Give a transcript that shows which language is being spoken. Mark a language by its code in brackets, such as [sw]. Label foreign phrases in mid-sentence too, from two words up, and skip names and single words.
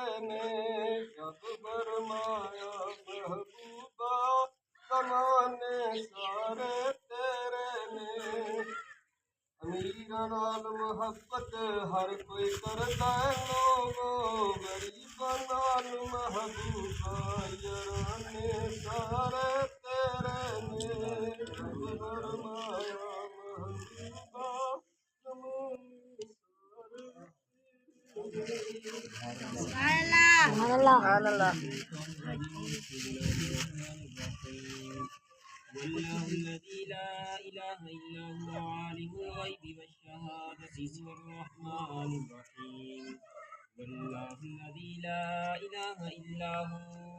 [pa] نے جب فرمایا محبوبا زمانے سارے تیرے نے امیراں نال محبت ہر کوئی کردا ہے لوکو غریباں نال محبوبا یارانے سارے تیرے نے رب فرمایا محبوبا زمانے [ar] والله الذي لا إله إلا هو عالم الغيب والشهادة هو الرحمن الرحيم والله الذي لا إله إلا هو